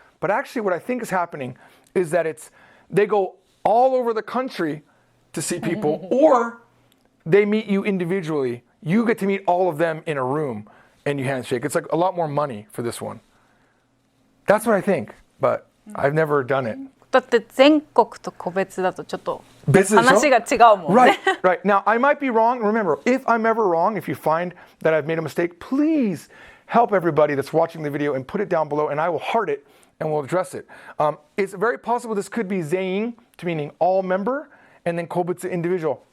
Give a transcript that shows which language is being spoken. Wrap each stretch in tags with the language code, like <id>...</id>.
<en>But actually what I think is happening is that they go all over the country to see people, or they meet you individually. You get to meet all of them in a room and you handshake. It's like a lot more money for this one. That's what I think, but I've never done it.</en> <ja>だって全国と個別だとちょっと別でしょ？話が違うもんね。</ja> <en>Right. Now, I might be wrong. Remember, if I'm ever wrong, if you find that I've made a mistake, please help everybody that's watching the video and put it down below, and I will heart it and we'll address it. It's very possible this could be zein, to meaning all member, and then kobutsu, individual.</en>